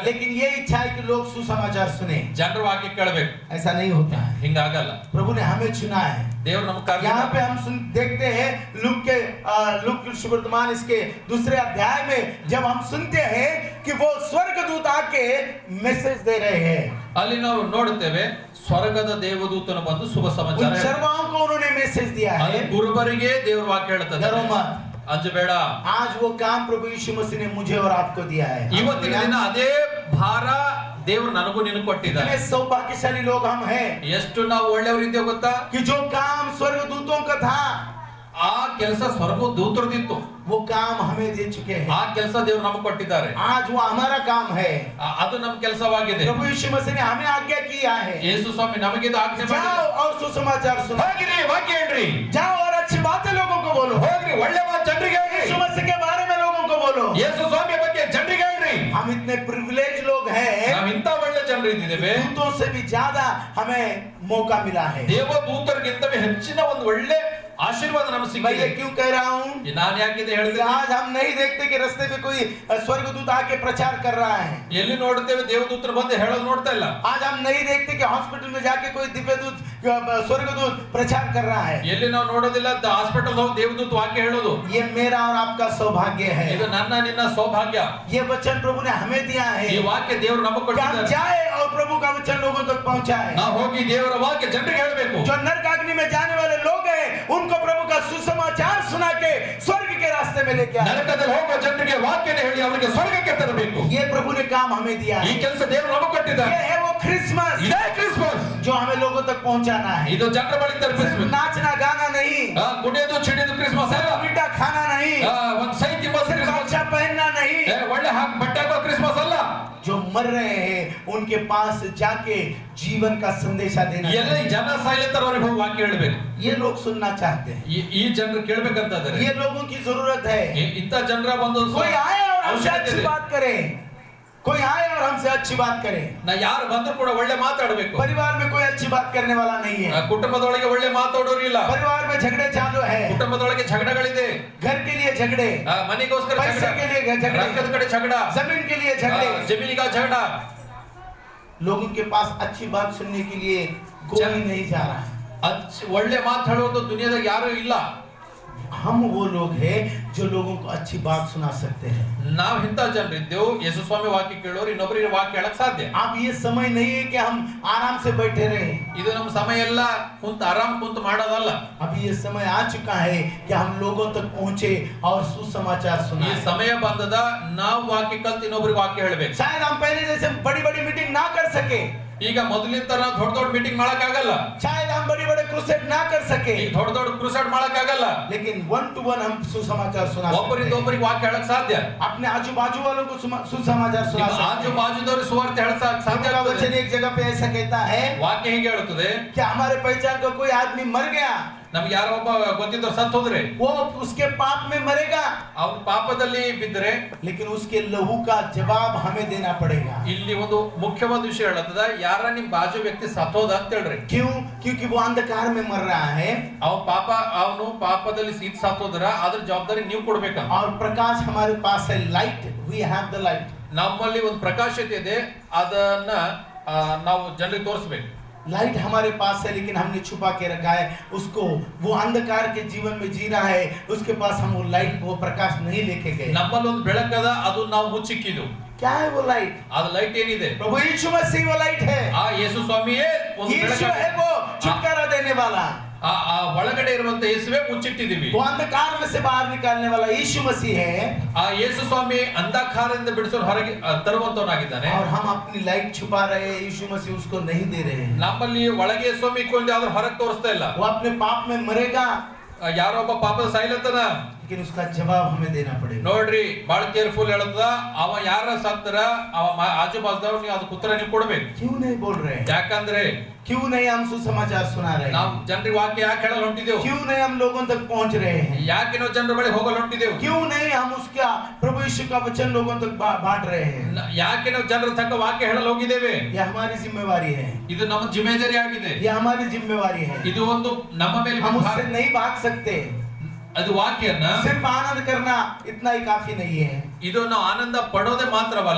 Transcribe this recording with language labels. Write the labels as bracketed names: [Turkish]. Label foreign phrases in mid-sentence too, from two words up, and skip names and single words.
[Hindi] लेकिन ये इच्छा है कि लोग सुसमाचार सुने। [Kannada] ಜನರ ವಾಕ್ಯ ಕೇಳಬೇಕು. [Hindi] ऐसा नहीं होता है, [Kannada] ಹಿಂಗಾಗಲ್ಲ. [Hindi] प्रभु ने हमें चुना है। [Kannada] ದೇವ್ರು ನಮ್ಗೆ [Hindi] यहाँ पे हम देखते हैं लूक वर्तमान इसके दूसरे अध्याय में, जब हम सुनते हैं कि वो स्वर्गदूत आके मैसेज दे रहे हैं, [Kannada] ಅಲ್ಲಿ ನಾವು ನೋಡುತ್ತೇವೆ ಸ್ವರ್ಗದ ದೇವದೂತನು ಬಂದು ಶುಭ [Hindi] उन [Kannada] ಸಮಾಚಾರ [Hindi] सर्वाओं को उन्होंने मैसेज दिया [Kannada] ಅಲ್ಲಿ [Hindi] है, [Kannada] ಗುರುಬರಿಗೆ ದೇವ್ರ ವಾಕ್ಯ ಹೇಳ್ತದೆ, [Hindi] डरो मत। [Kannada] ಅಂಜಬೇಡ. [Hindi] आज वो काम प्रभु यीशु मसीह ने मुझे और आपको दिया है। [Kannada] ಇವತ್ತಿನ ದಿನ ಅದೇ ಭಾರ ದೇವ್ರು ನನಗೂ ನಿನಗೆ ಕೊಟ್ಟಿದ್ದಾರೆ. [Hindi] कितने सौभाग्यशाली लोग हम हैं [Kannada] ಎಷ್ಟು ನಾವು ಒಳ್ಳೆಯವರಿದ್ದೇವೆ ಗೊತ್ತಾ? [Hindi] कि जो काम स्वर्गदूतों का था, [Kannada] ಆ ಕೆಲಸ ಸ್ವರ್ಗ ದೂತರದಿತ್ತು, [Hindi] वो काम हमें दे चुके हैं। [Kannada] ಆ ಕೆಲಸ ದೇವ್ರು ನಮಗೆ ಕೊಟ್ಟಿದ್ದಾರೆ. [Hindi] आज वो हमारा काम है। [Kannada] ಅದು ನಮ್ಮ ಕೆಲಸವಾಗಿದೆ. [Hindi] प्रभु यीशु मसीह ने हमें आज्ञा किया है, [Kannada] ಯೇಸು ಸ್ವಾಮಿ ನಮಗೆ ಇದು ಆಜ್ಞೆ [Hindi] जाओ [Kannada] ಮಾಡಿದ್ದಾರೆ. [Hindi] और सुसमाचार सुनो, [Kannada] ಹೋಗ್ರಿ ವಾಕ್ಯ ಹೇಳ್ರಿ, [Hindi] जाओ और अच्छी बातें लोगों को बोलो, [Kannada] ಹೋಗ್ರಿ ಒಳ್ಳೆ ಮಾತು ಜನರಿಗೆ ಹೇಳ್ರಿ, [Hindi] यीशु मसीह के बारे में लोगों को बोलो। [Kannada] ಯೇಸು ಸ್ವಾಮಿ ಬಗ್ಗೆ ಜನರಿಗೆ ಹೇಳ್ರಿ. [Hindi] हम इतने प्रिविलेज लोग हैं, [Kannada] ನಾವು ಇಂಥ ಒಳ್ಳೆ ಜನರು ಇದ್ದೇವೆ, [Hindi] दूतों से भी ज्यादा हमें मौका मिला है। [Kannada] ದೇವದೂತರಿಗಿಂತ ಹೆಚ್ಚಿನ ಒಂದು ಒಳ್ಳೆ ಆಶೀರ್ವಾದ ನಮಗೆ [Hindi] मैं [Kannada] ಸಿಕ್ಕಿದೆ. [Hindi] ये क्यों कह रहा हूँ? [Kannada] ನಾನು ಯಾಕಿದೆ [Hindi] कि [Kannada] ಹೇಳ್ತೀನಿ, [Hindi] आज हम नहीं देखते कि रास्ते पे कोई स्वर्गदूत आके प्रचार कर रहा है। [Kannada] ಎಲ್ಲಿ ನೋಡ್ತೇವೆ ದೇವದೂತರು ಬಂದು ಹೇಳೋದು ನೋಡ್ತಾ ಇಲ್ಲ. [Hindi] आज हम नहीं देखते कि हॉस्पिटल में जाके कोई दिव्यदूत स्वर्गदूत प्रचार कर रहा है। [Kannada] ಎಲ್ಲಿ ನಾವು ನೋಡೋದಿಲ್ಲ ಹಾಸ್ಪಿಟಲ್ ಹೋಗಿ ದೇವದೂತ ವಾಕ್ಯ ಹೇಳೋದು. [Hindi] ये मेरा और आपका सौभाग्य है। [Kannada] ಇದು ನನ್ನ ನಿನ್ನ ಸೌಭಾಗ್ಯ. [Hindi] ये वचन प्रभु ने हमें दिया है [Kannada] ಈ ವಾಕ್ಯ ದೇವರು ನಮಗೆ [Hindi] कि हम [Kannada] ಕೊಟ್ಟಿದ್ದಾರೆ. [Hindi] जाए और प्रभु का वचन लोगों तक पहुंचाए। [Kannada] ನಾವು ಹೋಗಿ ದೇವರ ವಾಕ್ಯ ಜನರಿಗೆ ಹೇಳಬೇಕು. [Hindi] जो नरकाग्नि में जाने वाले लोग हैं, उनको प्रभु का सुसमाचार सुना के स्वर्ग के रास्ते में लेके आए। [Kannada] ನರಕದಲ್ಲಿ ಹೋಗುವ ಜನರಿಗೆ ವಾಕ್ಯನ ಹೇಳಿ ಅವರಿಗೆ ಸ್ವರ್ಗಕ್ಕೆ ತರಬೇಕು. [Hindi] ये प्रभु ने काम हमें दिया [Kannada] ಈ [Hindi] है। [Kannada] ಕೆಲಸ ದೇವರು ನಮಗೆ ಕೊಟ್ಟಿದ್ದಾರೆ. [Hindi] ये है वो क्रिसमस [Kannada] ಇದೇ ಕ್ರಿಸ್ಮಸ್, [Hindi] जो हमें लोगों तक पहुंचाना है। [Kannada] ಇದು ಜನರ ಬಳಿ [Hindi] सिर्फ [Kannada] ತಲುಪಿಸಬೇಕು. [Hindi] नाचना गाना नहीं, [Kannada] ಕುಡಿಯೋದು ಚಿಡಿಯೋದು ಕ್ರಿಸ್ಮಸ್ ಅಲ್ಲ, [Hindi] मीठा खाना नहीं, [Kannada] ಒಂದು ಸೈತಿ [Hindi] सिर्फ [Kannada] ಕ್ರಿಸ್ಮಸ್, [Hindi] अच्छा पहनना नहीं। [Kannada] ಒಳ್ಳೆ ಬಟ್ಟೆ ಹಾಕೋ ಕ್ರಿಸ್ಮಸ್ ಅಲ್ಲ. [Hindi] जो मर रहे हैं उनके पास जाके जीवन का संदेशा देना [Kannada] ಎಲ್ಲ [Hindi] चाहिए। [Kannada] ಜನ ಸಾಯ್ಲತ್ತರ ಅವ್ರಿಗೆ ಹೋಗಿ ವಾಕ್ಯ ಹೇಳ್ಬೇಕು. [Hindi] ये लोग सुनना चाहते हैं, [Kannada] ಈ ಜನರು ಕೇಳ್ಬೇಕಂತ ಇದ್ದಾರೆ. [Hindi] ये लोगों की जरूरत है। [Kannada] ಇಂಥ ಜನರ ಒಂದು [Hindi] कोई आए और हमसे [Kannada] ಅವಶ್ಯಕತೆ [Hindi] अच्छी [Kannada] ಇದೆ. [Hindi] बात करे, कोई आए और हमसे अच्छी बात करे। [Kannada] ನಾ ಯಾರು ಬಂದ್ರು ಕೂಡ ಒಳ್ಳೆ ಮಾತಾಡಬೇಕು. [Hindi] परिवार में कोई अच्छी बात करने वाला नहीं है। [Kannada] ಕುಟುಂಬದೊಳಗೆ ಒಳ್ಳೆ ಮಾತಾಡೋರು ಇಲ್ಲ. [Hindi] परिवार में झगड़े चालू है, [Kannada] ಕುಟುಂಬದೊಳಗೆ ಜಗಳಗಳಿದೆ. [Hindi] घर के लिए झगड़े, [Kannada] ಮನೆಗೋಸ್ಕರ [Hindi] पैसे [Kannada] ಜಗಳ, [Hindi] के लिए झगड़े, [Kannada] ರೊಕ್ಕದ ಕಡೆ ಜಗಳ, [Hindi] जमीन के लिए झगड़े। [Kannada] ಜಮೀನಿಗ ಜಗಳ. [Hindi] लोगों के पास अच्छी बात सुनने के लिए कोई नहीं जा रहा है। [Kannada] ಒಳ್ಳೆ ಮಾತು ಹೇಳೋದು ದುನಿಯಾದಾಗ ಯಾರು ಇಲ್ಲ. [Hindi] हम वो लोग हैं जो लोगों को अच्छी बात सुना सकते हैं। [Kannada] ನಾವು ಇಂಥ ಜನರಿದ್ದೇವು, ಯೇಸು ಸ್ವಾಮಿ ವಾಕ್ಯ ಕೇಳೋರು ಇನ್ನೊಬ್ಬರಿಗೆ ವಾಕ್ಯ ಹೇಳಕ್ ಸಾಧ್ಯ. [Hindi] अब ये समय नहीं है कि हम आराम से बैठे रहे। [Kannada] ಇದು ನಮ್ಮ ಸಮಯ ಎಲ್ಲ ಕುಂತ ಆರಾಮ್ ಕುಂತ ಮಾಡೋದಲ್ಲ. [Hindi] अभी ये समय आ चुका है कि हम लोगों तक पहुंचे और सुसमाचार [Kannada] ಈ [Hindi] सुनाए। [Kannada] ಸಮಯ ಬಂದದ ನಾವು ವಾಕ್ಯ ಕಲ್ತು ಇನ್ನೊಬ್ರಿಗೆ ವಾಕ್ಯ ಹೇಳ್ಬೇಕು. [Hindi] शायद हम पहले जैसे बड़ी बड़ी मीटिंग ना कर सके, [Kannada] ಈಗ ಮೊದಲಿನ ತರ ದೊಡ್ಡ ದೊಡ್ಡ ಮೀಟಿಂಗ್ ಮಾಡಕ್ ಆಗಲ್ಲ. [Hindi] शायद हम बड़े बड़े क्रूसेड ना कर सके, [Kannada] ಈಗ ದೊಡ್ಡ ದೊಡ್ಡ ಕ್ರೂಸೈಡ್ ಮಾಡಕ್ ಆಗಲ್ಲ. [Hindi] लेकिन 1 to 1 हम सुसमाचार सुना [Kannada] ಒಬ್ಬರಿಂದ [Hindi] सकते हैं। [Kannada] ಒಬ್ಬರಿಗೆ ವಾಕ್ಯ ಹೇಳಕ್ ಸಾಧ್ಯ. [Hindi] अपने आजू बाजू वालों को सुसमाचार सुना [Kannada] ನಿಮ್ಮ [Hindi] सकते [Kannada] ಆಜು [Hindi] हैं। [Kannada] ಬಾಜುದವ್ರು ಸುವಾರ್ತೆ ಹೇಳಕ್ ಸಾಧ್ಯ [Hindi] प्रभु का [Kannada] ಆಗ್ತದೆ. [Hindi] वचन एक जगह पे ऐसा कहता है [Kannada] ವಾಕ್ಯ ಹೀಗೆ ಹೇಳುತ್ತದೆ, [Hindi] कि हमारे पहचान का कोई आदमी मर गया, [Kannada] ನಮ್ಗೆ ಯಾರೋ ಒಬ್ಬ ಗೊತ್ತಿದ್ದವ್ರು ಸತ್ತು ಹೋದ್ರೆ [Hindi] वो उसके पाप में मरेगा, [Kannada] ಅವ್ರ ಪಾಪದಲ್ಲಿ ಬಿದ್ದರೆ [Hindi] लेकिन उसके लहू का जवाब हमें देना पड़ेगा। [Kannada] ಇಲ್ಲಿ ಒಂದು ಮುಖ್ಯವಾದ ವಿಷಯ ಹೇಳತ್ತದ, ಯಾರ ನಿಮ್ ಬಾಜು ವ್ಯಕ್ತಿ ಸತ್ತೋದ ಅಂತ ಹೇಳ್ರಿ. [Hindi] क्यों? क्योंकि वो अंधकार में मर रहा है [Kannada] ಅವನು ಪಾಪದಲ್ಲಿ ಸತ್ತೋದ್ರ ಅದ್ರ ಜವಾಬ್ದಾರಿ ನೀವು ಕೊಡ್ಬೇಕಂತ. [Hindi] और प्रकाश हमारे पास है, लाइट, [English] we have the light. [Kannada] ನಮ್ಮಲ್ಲಿ ಒಂದು ಪ್ರಕಾಶತೆ ಇದೆ, ಅದನ್ನ ನಾವು ಜನರಿಗೆ ತೋರಿಸ್ಬೇಕು. [Hindi] लाइट हमारे पास है लेकिन हमने छुपा के रखा है उसको। वो अंधकार के जीवन में जी रहा है, उसके पास हम वो लाइट वो प्रकाश नहीं लेके गए। [Kannada] ನಮ್ಮಲ್ಲಿ ಒಂದು ಬೆಳಕದ ಅದು ನಾವು ಮುಚ್ಚಿಕ್ಕಿದ್ದು [Hindi] क्या है वो लाइट? [Kannada] ಅದು ಲೈಟ್ ಏನಿದೆ [Hindi] प्रभु यीशु मसीह वो लाइट है। [Kannada] ಆ ಯೇಸು ಸ್ವಾಮಿಯೇ ಒಂದು [Hindi] यीशु [Kannada] ಬೆಳಕು [Hindi] है वो छुटकारा देने वाला। [Kannada] ಆ ಒಳಗಡೆ ಇರುವಂತ ಯೇಸುವೇ ಮುಚ್ಚಿಟ್ಟಿದೀವಿ [Hindi] वो अंधकार में से बाहर निकालने वाला यीशु मसीह है। [Kannada] ಆ ಯೇಸು ಸ್ವಾಮಿ ಅಂಧಕಾರದಿಂದ ಬಿಡಿಸೋ ಹೊರಗೆ ತರುವಂತವನಾಗಿದ್ದಾನೆ। [Hindi] और हम अपनी लाइट छुपा रहे हैं, यीशु मसीह उसको नहीं दे रहे हैं। [Kannada] ನಮ್ಮಲ್ಲಿ ಒಳಗೆ ಸ್ವಾಮಿ ಕೊಂಡು ಯಾವ್ದು ಹೊರಗೆ ತೋರಿಸ್ತಾ ಇಲ್ಲ। [Hindi] वो अपने पाप में मरेगा [Kannada] ಯಾರೋ ಒಬ್ಬ ಪಾಪದ ಸಾಯ್ಲತ್ತನ, [Hindi] लेकिन उसका जवाब हमें देना पड़ेगा। [Kannada] ನೋಡ್ರಿ ಬಹಳ ಕೇರ್ಫುಲ್ ಹೇಳದ ಅವ ಯಾರ ಸತ್ತರ ಅವ ಆಜು ಬಾಜುದವ್ರು ನೀವು ಅದಕ್ಕೆ ಉತ್ತರ ನೀವು ಕೊಡ್ಬೇಕು। [Hindi] क्यों नहीं बोल रहे हैं? [Kannada] ಯಾಕಂದ್ರೆ [Hindi] क्यों नहीं हम सुसमाचार सुना रहे [Kannada] ನಾವು [Hindi] हैं? [Kannada] ಜನರಿಗೆ ವಾಕ್ಯ ಯಾಕೆ ಹೇಳಲು ಹೊಂಟಿದೆವು? [Hindi] क्यों नहीं हम लोगों तक पहुंच रहे हैं? [Kannada] ಯಾಕೆ ನಾವು ಜನರ ಬಳಿ ಹೋಗಲು ಹೊಂಟಿದೆವು? [Hindi] क्यों नहीं हम उसका प्रभु यीशु का वचन लोगों तक बांट रहे हैं? [Kannada] ಯಾಕೆ ನಾವು ಜನರ ತಕ್ಕ ವಾಕ್ಯ ಹೇಳಲು ಹೋಗಿದ್ದೇವೆ? [Hindi] ये हमारी जिम्मेवारी है। [Kannada] ಇದು ನಮ್ಮ ಜಿಮ್ಮೆದಾರಿ ಆಗಿದೆ। [Hindi] ये हमारी जिम्मेवारी है। [Kannada] ಇದು ಒಂದು ನಮ್ಮ ಮೇಲೆ [Hindi] हम उससे नहीं भाग सकते। [Kannada] ಅದು ವಾಕ್ಯನ [Hindi] सिर्फ आनंद करना इतना ही काफी नहीं है। [Kannada] ಇದು ನಾವು ಆನಂದ ಪಡೋದೇ ಮಾತ್ರವಲ್ಲ,